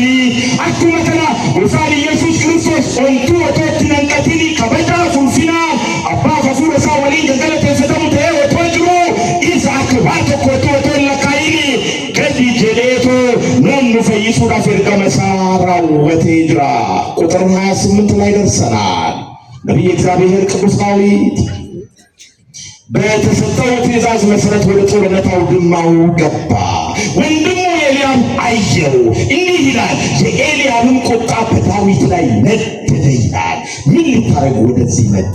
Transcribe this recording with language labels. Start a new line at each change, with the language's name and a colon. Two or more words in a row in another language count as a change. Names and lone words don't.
Oromo: Akkuma kana gooftaan Yesuus Kiristoos ontuu otoo itti hanqatin kabajaa ulfinaa abbaa hafuura isaa waliin galateeffatamu ta'ee otoo jiru isa akka waa tokko otoo hin lakkaa'in gadi jedheetu namni fayyisuudhaaf ergama isaa raawwatee jira.
Amharic: ቁጥር 28 ላይ ደርሰናል። ነቢየ እግዚአብሔር ቅዱስ ዳዊት በተሰጠው ትእዛዝ መሰረት ወደ ጦርነት አውድማው ገባ። ወንድሙ ኤልያብ አየው፣ እንዲህ ይላል፣ የኤልያብም ቁጣ በዳዊት ላይ ነደደ ይላል። ምን ልታረግ ወደዚህ መጣ?